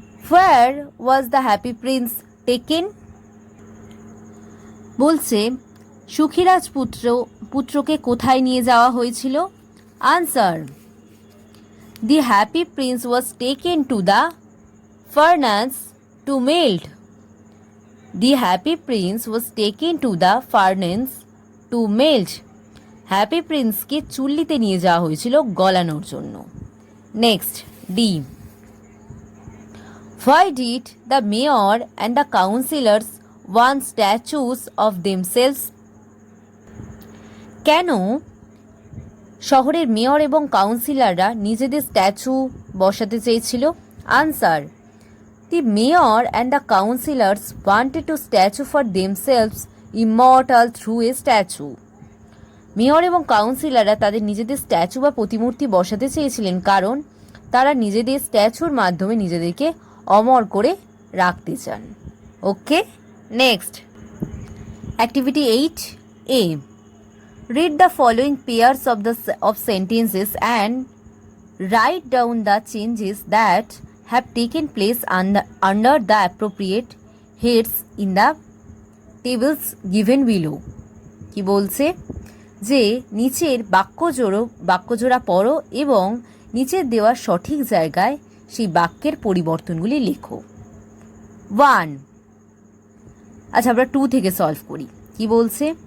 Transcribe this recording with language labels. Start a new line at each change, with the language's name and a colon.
English: Where was the happy prince taken?
Bangla: বলছে সুখীরাজ পুত্রকে কোথায় নিয়ে যাওয়া হয়েছিল? Answer,
English: the happy prince was taken to the furnace to melt. The happy prince was taken to the furnace to melt.
Bangla: Happy প্রিন্সকে চুল্লিতে নিয়ে যাওয়া হয়েছিল গলানোর জন্য।
English: Next D. Why did the mayor and the councillors want statues of themselves?
Bangla: কেন শহরের mayor এবং কাউন্সিলররা নিজেদের statue বসাতে চেয়েছিল? Answer,
English: the mayor and the councillors wanted to statue for themselves immortal through a statue.
Bangla: Mayor এবং কাউন্সিলররা তাদের নিজেদের statue বা প্রতিমূর্তি বসাতে চেয়েছিলেন কারণ তারা নিজেদের স্ট্যাচুর মাধ্যমে নিজেদেরকে অমর করে রাখতে চান।
English: Okay, next activity 8A. Read the following pairs of sentences and write down the changes that have taken place under the appropriate heads in the tables given below.
Bangla: কি বলছে যে নিচের বাক্যজোড়া পড়ো এবং নিচের দেওয়া সঠিক জায়গায় সেই বাক্যের পরিবর্তনগুলি লেখো। 1, আচ্ছা আমরা 2 থেকে সলভ করি। কি বলছে?